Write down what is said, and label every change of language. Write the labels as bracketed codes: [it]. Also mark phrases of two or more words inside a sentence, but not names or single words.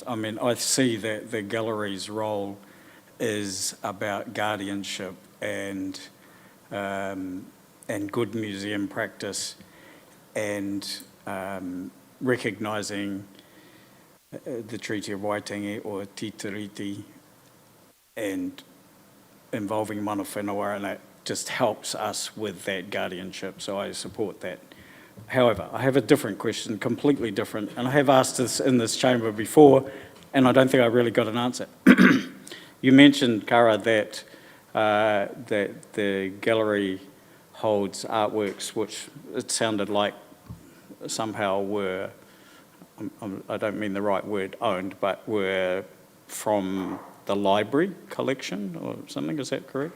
[en] I mean, I see that the gallery's role is about guardianship and good museum practice and recognising the Treaty of Waitangi or Te Tiriti and involving [mi] mana whenua, [en] and it just helps us with that guardianship, so I support that. However, I have a different question, completely different, and I have asked this in this chamber before, and I don't think I really got an answer. You mentioned, Kara, that the gallery holds artworks which it sounded like somehow were, I don't mean the right word, owned, but were from the library collection or something, is that correct?